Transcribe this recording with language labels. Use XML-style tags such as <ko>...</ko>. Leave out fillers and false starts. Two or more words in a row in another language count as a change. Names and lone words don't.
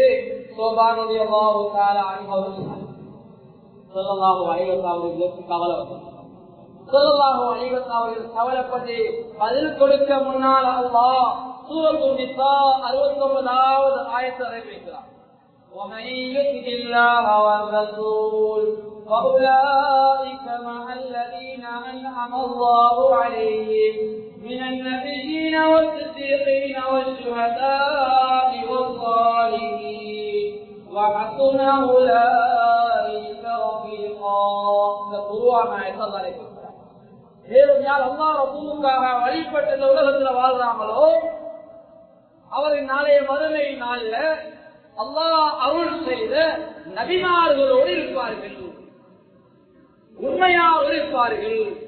<ta>சோபானுடைய கவலைப்பட்டு பதில் கொடுக்க முன்னால் அல்லாஹ் சூரத்துல் நிசா 69வது ஆயத்தை அறிவிக்கிறார்.</ta> <ar>ومن يطع الله والرسول فأولئك مع الذين أنعم الله عليهم من النبيين والصديقين والشهداء والصالحين وحسن أولئك رفيقا.</ar> <ta>யார் அல்லாஹ் ரசூலுக்காக வழிபட்ட இந்த உலகத்துல வாழ்றாங்களோ அவரின் நாளைய மறுமை நாள்ல அல்லாஹ் அருள் செய்த நபிமார்களோடு இருப்பார்கள், உண்மையாக இருப்பார்கள்.</ta>